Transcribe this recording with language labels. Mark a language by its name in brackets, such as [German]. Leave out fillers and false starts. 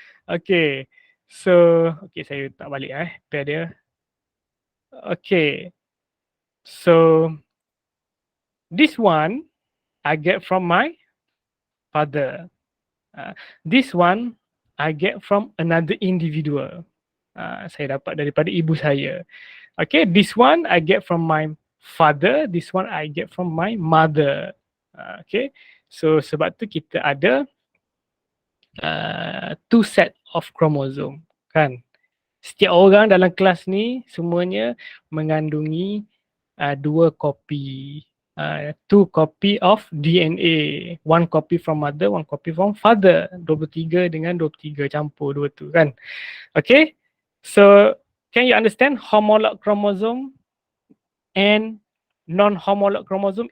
[Malay] Okay, so okay, saya tak balik pair dia. [English] Okay, so this one I get from my father. This one I get from another individual. [Malay] Saya dapat daripada ibu saya. [English] Okay, this one I get from my father. This one I get from my mother. [Malay] Okay, so sebab tu kita ada 2 [English] set of chromosome, [Malay] kan. Setiap orang dalam kelas ni semuanya mengandungi 2 kopi. [English] 2 copy of DNA. 1 copy from mother, 1 copy from father. [Malay] 23 dengan 23 campur dua tu kan. [English] Okay, so can you understand homolog chromosome and non-homolog chromosome?